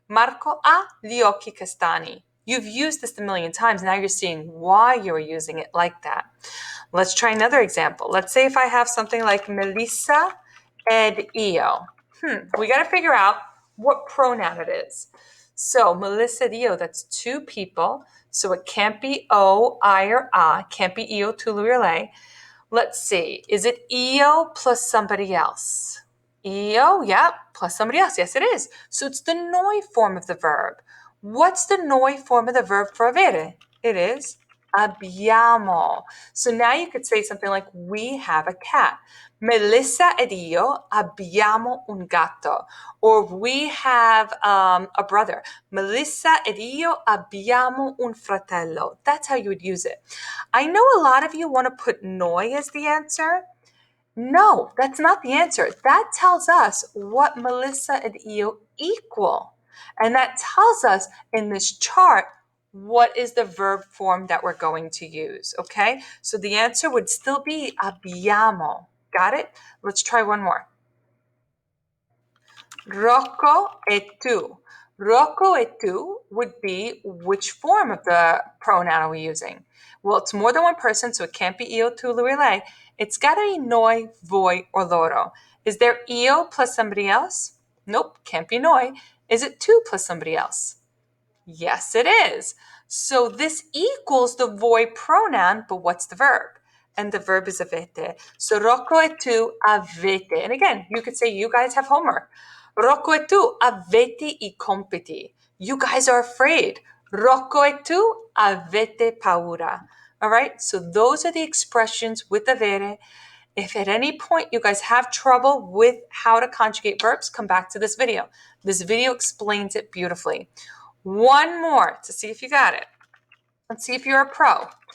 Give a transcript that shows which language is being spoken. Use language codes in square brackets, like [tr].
[it] Marco ha gli occhi castani. [en] You've used this a million times. Now you're seeing why you're using it like that. Let's try another example. Let's say if I have something like [it] Melissa ed io. [en] We got to figure out what pronoun it is. So [it] Melissa ed io, [en] that's two people. So it can't be o, I, or a. It can't be io, tu, lui, or lei. Let's see. Is it io plus somebody else? Io, yeah, plus somebody else. Yes, it is. So it's the noi form of the verb. What's the noi form of the verb for avere? It is abbiamo. So now you could say something like, we have a cat. [it] Melissa ed io abbiamo un gatto. [en] Or we have a brother. [it] Melissa ed io abbiamo un fratello. [en] That's how you would use it. I know a lot of you want to put noi as the answer. No, that's not the answer. That tells us what Melissa and io equal. And that tells us in this chart what is the verb form that we're going to use, okay? So the answer would still be abbiamo. Got it? Let's try one more. [it] Rocco e tu. Rocco e tu [en] would be which form of the pronoun are we using? Well, it's more than one person, so it can't be io, tu, lui, lei. It's got to be noi, voi, or loro. Is there io plus somebody else? Nope, can't be noi. Is it tu plus somebody else? Yes, it is. So this equals the voi pronoun, but what's the verb? And the verb is avete. So [it] Rocco e tu avete. [en] And again, you could say you guys have homework. [it] Rocco e tu avete I compiti. [en] You guys are afraid. [it] Rocco e tu avete paura. [en] All right, so those are the expressions with avere. If at any point you guys have trouble with how to conjugate verbs, come back to this video. This video explains it beautifully. One more to see if you got it. Let's see if you're a pro.